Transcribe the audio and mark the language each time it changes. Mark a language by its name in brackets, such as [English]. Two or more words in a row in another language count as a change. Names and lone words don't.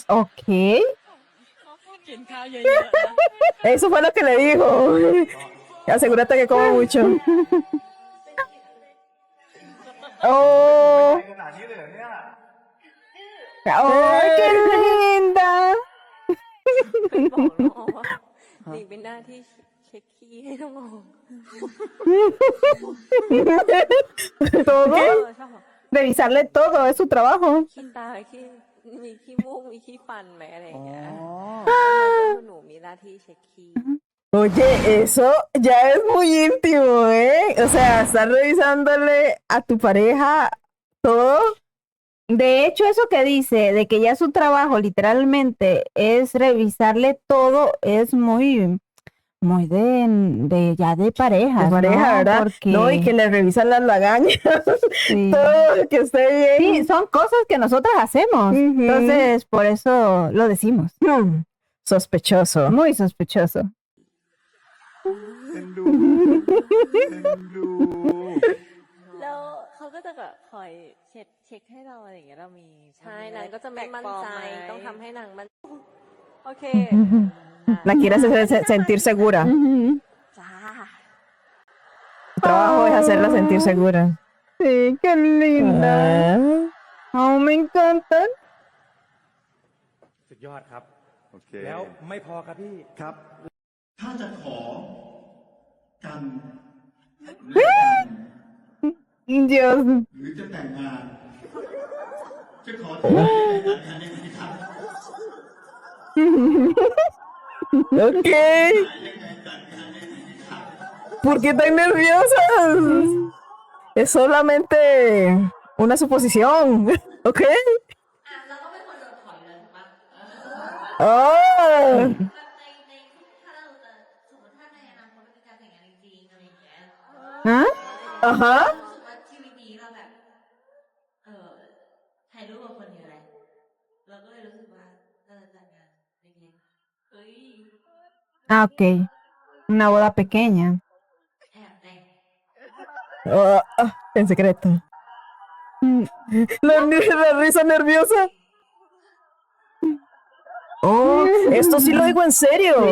[Spanish] Ok. Eso fue lo que le dijo. Asegúrate que come mucho. ¡Oh! ¡Ay, qué linda! [Thai] หลีกเป็นหน้าที่เช็คขี้ให้น้องออก [Spanish] ¿Todo? [Thai] ชอบบอก [Spanish] Revisarle todo, es su trabajo. [Thai] ขี้ตาขี้มีขี้มูกมีขี้ฟันไหมอะไรอย่างเงี้ยหนูมีหน้าที่เช็คขี้ [Spanish] Oye, eso ya es muy íntimo, ¿eh? O sea, estar revisándole a tu pareja todo. De hecho, eso que dice, de que ya su trabajo literalmente es revisarle todo, es muy, muy ya de De parejas, pareja, ¿no? ¿verdad? No, y que Porque le revisan las lagañas, sí. todo, que esté Sí, bien. son cosas que nosotras hacemos. Ujú. Entonces, por eso lo decimos. Sospechoso. Muy sospechoso. [Thai] เอ็นดูเอ็นดู แล้วเขาก็จะแบบคอยเช็คให้เราอะไรอย่างเงี้ยเรามี ใช่นางก็จะไม่มั่นใจ ต้องทำให้นางมั่น โอเค [Spanish] La quiere hacer sentir segura. [Thai] จ้า [Spanish] Tu trabajo es hacerla sentir segura. Sí, qué linda. Ah. Oh, me encantan. [Thai] สุดยอดครับ โอเค แล้วไม่พอครับพี่ ครับ ถ้าจะขอกัน [Spanish] Dios. [Thai] หรือจะแต่งงาน จะขอแต่งงานแต่งงานยังไงครับ [Spanish] Ok. ¿Por qué tan nerviosas? Es solamente una suposición. ¿Ok? Oh. [Thai] ฮะ [Spanish] Ajá. [Thai] รู้สึกว่าชีวิตนี้เราแบบ ถ่ายรูปกับคนเยอะแหละเราก็เลยรู้สึกว่าเราจะจัดงานเล็กๆเอ้ย [Spanish] Ah, ok. Una boda pequeña. [Thai] แอบแต่ง [Spanish] En secreto. La risa nerviosa. Oh, esto sí lo digo en serio.